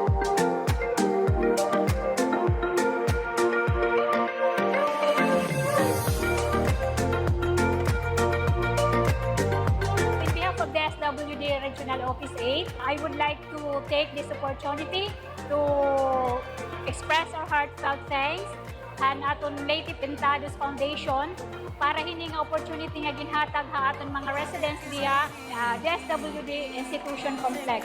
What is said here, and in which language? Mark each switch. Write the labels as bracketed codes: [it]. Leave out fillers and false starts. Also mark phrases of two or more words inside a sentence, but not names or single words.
[en] On behalf of the SWD Regional Office 8, I would like to take this opportunity to express our heartfelt thanks and [war] aton Lady Pintados Foundation para hining opportunity nga ginhatag ha aton mga residents diya [en] the SWD Institution Complex.